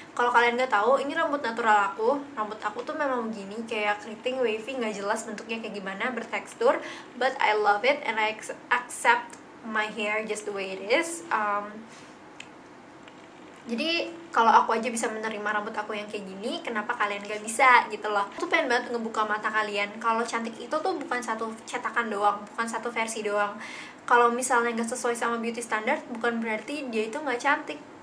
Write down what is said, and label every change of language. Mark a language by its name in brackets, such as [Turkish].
[Indonesian] Kalau kalian nggak tahu, ini rambut natural aku. Rambut aku tuh memang begini, kayak keriting, wavy, nggak jelas bentuknya kayak gimana, bertekstur. [English] But I love it and I accept my hair just the way it is. [Indonesian] Jadi kalau aku aja bisa menerima rambut aku yang kayak gini, kenapa kalian gak bisa gitu loh. Aku tuh pengen banget ngebuka mata kalian kalau cantik itu tuh bukan satu cetakan doang, bukan satu versi doang. Kalau misalnya gak sesuai sama beauty standard, bukan berarti dia itu gak cantik.